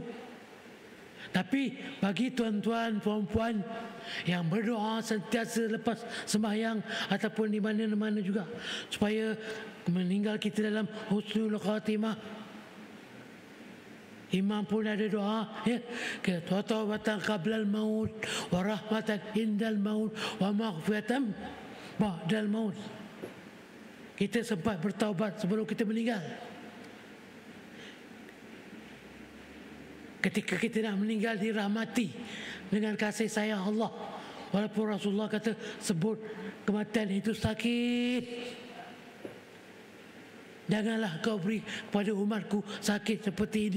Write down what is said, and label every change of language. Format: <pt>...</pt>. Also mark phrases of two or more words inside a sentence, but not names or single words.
<ms>Tapi bagi tuan-tuan, puan-puan yang berdoa sentiasa lepas sembahyang ataupun di mana-mana juga, supaya meninggal kita dalam</ms> <ar>حسن الخاتمة.</ar> <ms>Imam pun ada doa, ya,</ms> <ar>توبة قبل الموت ورحمة عند الموت ومغفرة بعد الموت.</ar> <ms>Kita sempat bertaubat sebelum kita meninggal. Ketika kita nak meninggal, dirahmati dengan kasih sayang Allah. Walaupun Rasulullah kata sebut kematian itu sakit, janganlah kau beri kepada umatku sakit seperti ini.</ms>